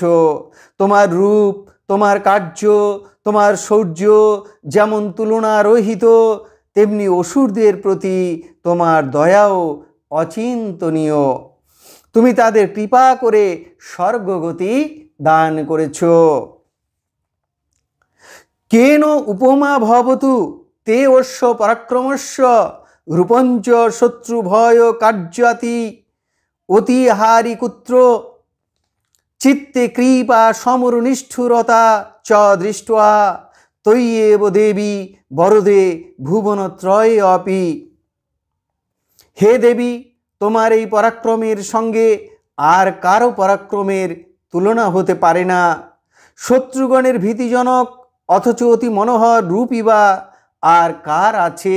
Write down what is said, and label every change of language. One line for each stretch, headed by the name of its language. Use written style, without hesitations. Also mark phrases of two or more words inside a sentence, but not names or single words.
Bangla: তোমার রূপ, তোমার কার্য, তোমার শৌর্য যেমন তুলনারহিত, তেমনি অসুরদের প্রতি তোমার দয়াও অচিন্তনীয়। তুমি তাদের কৃপা করে স্বর্গগতি দান করেছ।
Sanskrit: কেন উপমা ভবতু তে অশ্ব পরাক্রমস্য রূপঞ্চ শত্রুভয় কার্যাতি অতিহারি কুত্র চিত্তে কৃপা সমরনিষ্ঠুরতা চ দৃष्ट्वा তৈয়েব দেবী বরদে ভুবনত্রয়ে অপি।
Bangla: হে দেবী, তোমার এই পরাক্রমের সঙ্গে আর কারো পরাক্রমের তুলনা হতে পারে না। শত্রুগণের ভীতিজনক অথচ অতি মনোহর রূপই বা আর কার আছে?